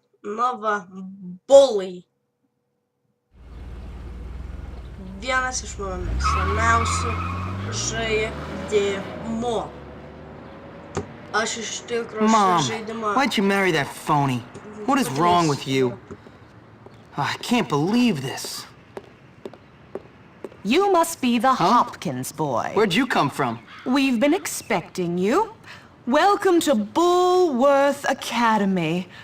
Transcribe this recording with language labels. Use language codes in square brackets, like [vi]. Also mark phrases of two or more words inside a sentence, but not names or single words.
[lt] Nova Bully. Vienas iš mano mėgstamiausių žaidimų. Aš iš tikro šį žaidimą... [en] Why'd you marry that phony? What is wrong with you? I can't believe this. You must be the Hopkins boy. Where'd you come from? We've been expecting you. Welcome to Bullworth Academy.